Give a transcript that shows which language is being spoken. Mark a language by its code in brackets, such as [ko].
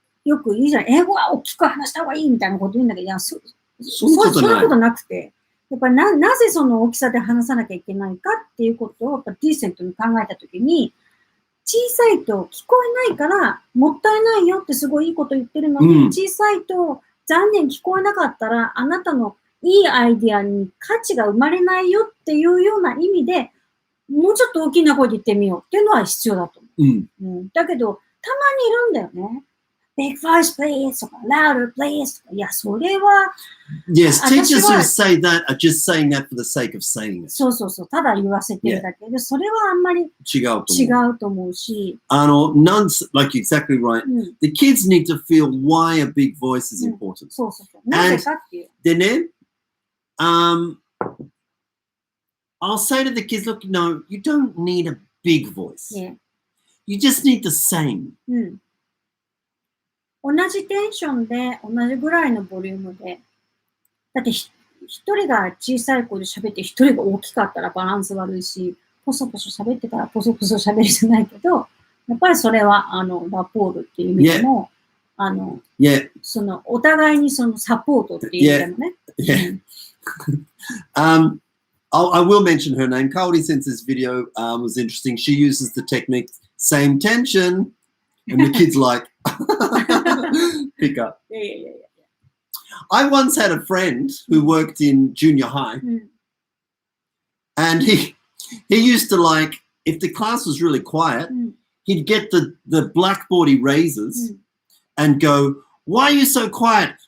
[ja] よく言うじゃん。英語は大きく話した方がいいみたいなこと言うんだけど、いや、そんなことなくて、やっぱりなぜその大きさで話さなきゃいけないかっていうことを、やっぱディーセントに考えたときに、小さいと聞こえないから、もったいないよってすごいいいこと言ってるのに、小さいと残念聞こえなかったら、あなたのいいアイディアに価値が生まれないよっていうような意味で、もうちょっと大きな声で言ってみようっていうのは必要だと思う。だけど、たまにいるんだよね。 [en] Big voice please とか louder please とか。 [ja] いや、それは。 [en] Yes, teachers who say that are just saying that for the sake of saying it. [ja] そうそうそう。ただ言わせてるだけで、それはあんまり違うと思うし。 [en] like exactly right. The kids need to feel why a big voice is important. [ja] そうそうそう。なぜかっていう。でね、 [en] I'll say to the kids, look, no, you don't need a big voice. Yeah. You just need the same. [ja] 同じテンションで、同じぐらいのボリュームで。だって一人が小さい声で喋って、一人が大きかったらバランス悪いし、ポソポソ喋ってたらポソポソ喋るじゃないけど、やっぱりそれは、ラポールっていう意味でも、その、お互いにそのサポートっていう意味でもね。 [en] I will mention her name. Kaori Sense's video was interesting. She uses the technique, same tension, and the kid's like, pick up. Yeah. I once had a friend who worked in junior high, and he used to like, if the class was really quiet, he'd get the blackboard erasers and go, why are you so quiet?